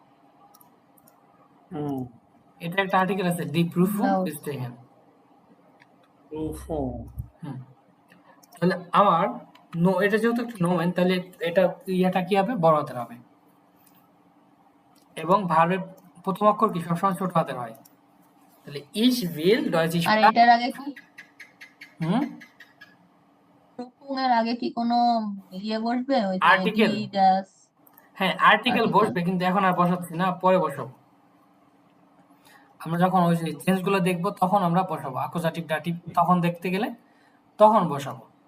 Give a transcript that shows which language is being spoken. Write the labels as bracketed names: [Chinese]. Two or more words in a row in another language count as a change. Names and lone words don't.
[Bangla] এটা একটা আর্টিকেল আছে, [German] die Prüfung bestehen. প্রুফুং [Bangla] তাহলে আমার এটা যেহেতু একটা নোমেন, তাহলে এটা ইয়াটা কি হবে? বড় হাতের হবে, এবং ভার্বের প্রথম অক্ষর কি সবসময় ছোট হাতের হয়। [German] তাহলে ich will Deutsche [Bangla] আর [German] Sprache, [Bangla] এটার আগে কি? এর আগে কি কোনো ইয়ে বসবে ওই যে আর্টিকেল [German] ডি ড্যাশ [Bangla] হ্যাঁ আর্টিকেল আর্টিকেল? বসবে, কিন্তু এখন আর বসাচ্ছি না, পরে বসাবো। আমরা যখন ওই যে চেঞ্জগুলো দেখবো তখন আমরা বসাবো, [German] Akkusativ Dativ [Bangla] তখন দেখতে গেলে তখন বসাবো।